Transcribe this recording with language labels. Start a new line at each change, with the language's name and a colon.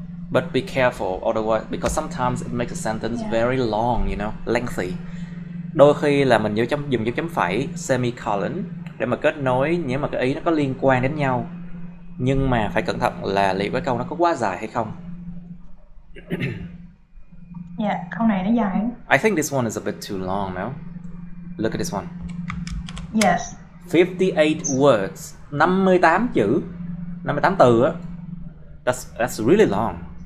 English: But be careful, otherwise, because sometimes it makes a sentence very long, you know, lengthy.
Vietnamese: Đôi khi là mình dùng dấu chấm phẩy semicolon để mà kết nối nếu mà cái ý nó có liên quan đến nhau. Nhưng mà phải cẩn thận là liệu cái câu nó có quá dài hay không. Yeah, câu này nó dài.
English: I think this one is a bit too long, no? Look at this one. Yes. 58 words,
Vietnamese: 58 chữ, 58 từ á.
English: That's really long.